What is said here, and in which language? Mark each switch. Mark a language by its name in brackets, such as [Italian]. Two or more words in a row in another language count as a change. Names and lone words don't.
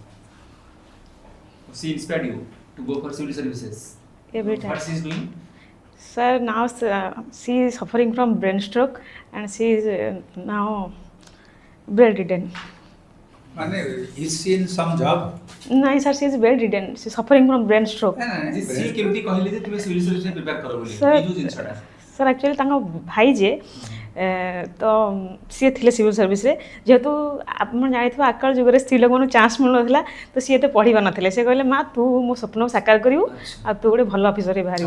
[English] She inspired you to go for civil services. Every time. What she is doing? Sir, now she is suffering from brain stroke, and she is now bedridden. माने is she in some job No, sir, she is bedridden. She is suffering from brain stroke. [Odia] ଯେ ସିଏ କେମିତି କହିଲେ ଯେ ତୁମେ [English] civil service prepare [Odia] କର ବୋଲି [English] Sir, [Odia] ଏଇ ଯୋଉ ଜିନିଷଟା [English] sir, actually [Odia] ତାଙ୍କ ଭାଇ ଯେ ତ ସିଏ ଥିଲେ ସିଭିଲ ସର୍ଭିସରେ, ଯେହେତୁ ଆପଣ ଜାଣିଥିବେ ଆକାଳ ଯୁଗରେ ସ୍ତ୍ରୀ ଲୋକମାନଙ୍କୁ ଚାନ୍ସ ମିଳୁନଥିଲା, ତ ସିଏ ଏତେ ପଢ଼ି ପାରୁନଥିଲେ। ସେ କହିଲେ ମା ତୁ ମୋ ସ୍ୱପ୍ନକୁ ସାକାର କରିବୁ, ଆଉ ତୁ ଗୋଟେ ଭଲ ଅଫିସରରେ ବାହାରିବୁ।